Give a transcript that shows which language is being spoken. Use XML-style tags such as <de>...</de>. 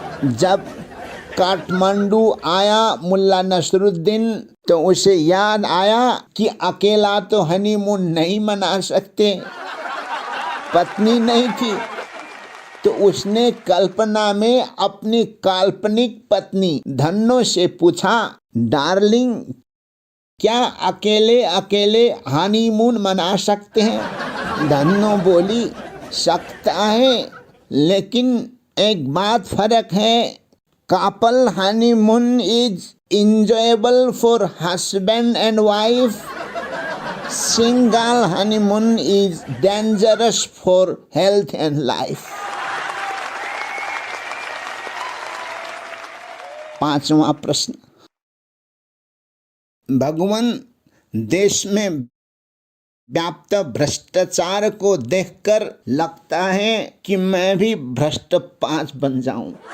<hi>जब काठमांडू आया मुल्ला नसरुद्दीन, तो उसे याद आया कि अकेला तो हनीमून नहीं मना सकते, पत्नी नहीं थी। तो उसने कल्पना में अपनी काल्पनिक पत्नी धन्नो से पूछा, डार्लिंग, क्या अकेले अकेले हनीमून मना सकते हैं? धन्नो बोली, सकता है, लेकिन एक बात फर्क है,</hi> <en>Couple honeymoon is enjoyable for husband and wife, single honeymoon is dangerous for health and life.</en> <hi>5वां प्रश्न, भगवान देश में व्याप्त भ्रष्टाचार को देखकर लगता है कि मैं भी भ्रष्ट 5 बन जाऊं।</hi>